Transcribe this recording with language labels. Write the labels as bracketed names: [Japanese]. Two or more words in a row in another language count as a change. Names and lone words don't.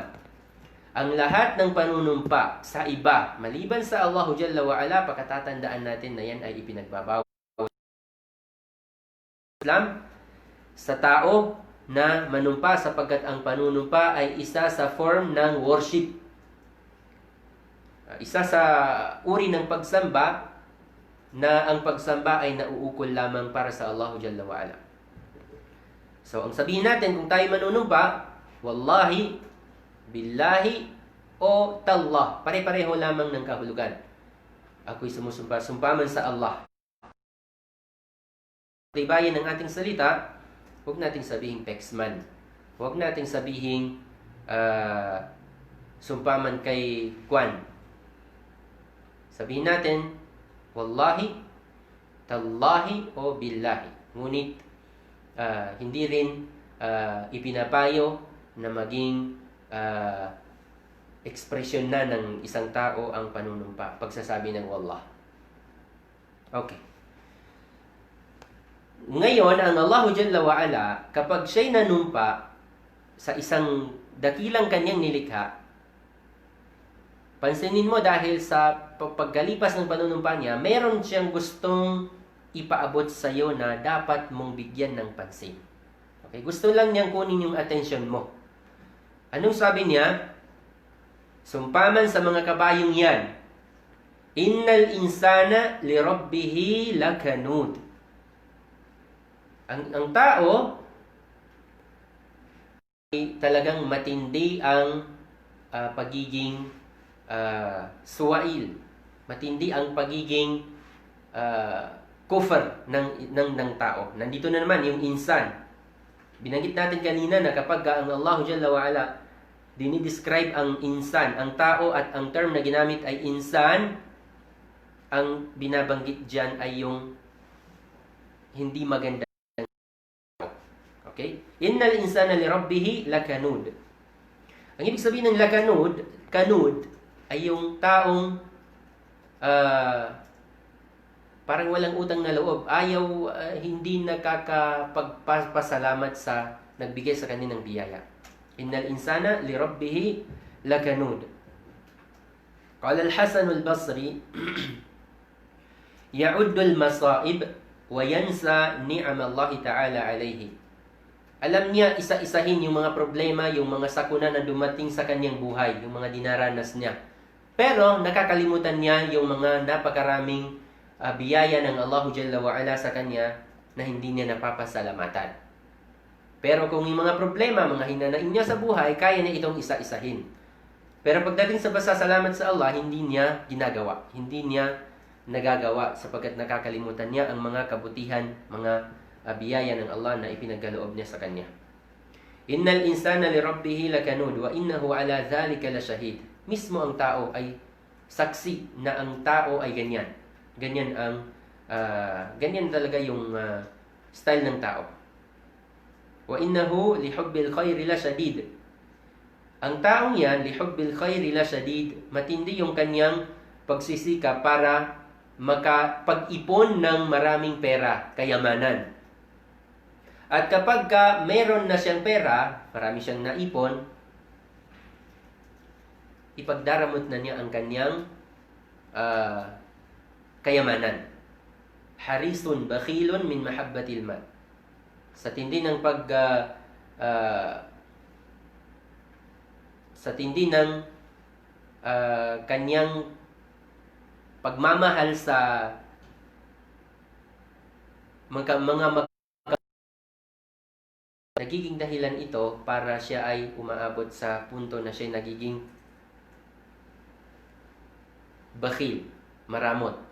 [Filipino] Ang lahat ng panunumpa sa iba maliban sa [Arabic] الله جل وعلا, [Filipino] pagkatatandaan natin na yan ay ipinagbabawal Islam sa tao na manumpa, sapagkat ang panunumpa ay isa sa form ng worship. Isa sa uri ng pagsamba na ang pagsamba ay nauukol lamang para sa [Arabic] الله جل وعلا. [Filipino] So, ang sabihin natin, kung tayo manunumpa, [Arabic] والله، بالله, [Filipino] o tallah, pare-pareho lamang ng kahulugan. Ako'y sumusumpa man sa Allah. Tibayan ng ating salita, huwag nating sabihin peksman. Huwag nating sabihin sumpaman kay Kwan. Sabihin natin, [Arabic] والله، تالله، أو بالله. [Filipino] Ngunit, hindi rin ipinapayo na maging ekspresyon na ng isang tao ang panunumpa, pagsasabi ng wallah. Okay. Ngayon, ang [Arabic] الله جل وعلا, [Filipino] kapag siya'y nanumpa sa isang dakilang kanyang nilikha, pansinin mo dahil sa pagkalipas ng panunumpa niya, meron siyang gustong ipaabot sa iyo na dapat mong bigyan ng pansin. Okay, gusto lang niyang kunin yung attention mo. Anong sabi niya? Sumpaman sa mga kabayong yan, [Arabic] إن الإنسان لربه لكنود. [Filipino] Ang tao ay talagang matindi ang pagiging suwail. Matindi ang pagiging kufr ng tao. Nandito na naman yung insan. Binanggit natin kanina na kapag ang [Arabic] الله جل وعلا [Filipino] dinidescribe ang insan, ang tao, at ang term na ginamit ay insan, ang binabanggit dyan ay yung hindi maganda. Okay? [Arabic] إن الإنسان لربه لكنود. [Filipino] Ang ibig sabihin ng lakanud, kanud, ay yung taong parang walang utang na loob. Ayaw, hindi nakakapagpasalamat sa nagbigay sa kanya ng biyaya. [Arabic] إن الإنسان لربه لكنود. قال الحسن البصري، يعد المصائب وينسى نعم الله تعالى عليه. [Filipino] Alam niya isa-isahin yung mga problema, yung mga sakuna na dumating sa kanyang buhay, yung mga dinaranas niya. Pero nakakalimutan niya yung mga napakaraming biyaya ng [Arabic] الله جل وعلا [Filipino] sa kanya na hindi niya napapasalamatan. Pero kung yung mga problema, mga hinanain niya sa buhay, kaya niya itong isa-isahin. Pero pagdating sa pasasalamat sa Allah, hindi niya ginagawa. Hindi niya nagagawa sapagkat nakakalimutan niya ang mga kabutihan, mga biyaya ng Allah na ipinagkaloob niya sa kanya. [Arabic] إن الإنسان لربه لكنود وإنه على ذلك لشهيد. [Filipino] Mismo ang tao ay saksi na ang tao ay ganyan. Ganyan talaga yung style ng tao. [Arabic] وإنه لحب الخير لشديد. [Filipino] Ang taong yan, [Arabic] لحب الخير لشديد, [Filipino] matindi yung kanyang pagsisika para makapag-ipon ng maraming pera, kayamanan. At kapag meron na siyang pera, marami siyang naipon, ipagdaramot na niya ang kanyang kayamanan. [Arabic] حريص بخيل من محبة المال. [Filipino] Sa tindi ng kanyang pagmamahal sa nagiging dahilan ito para siya ay umaabot sa punto na siya nagiging bakhil, maramot.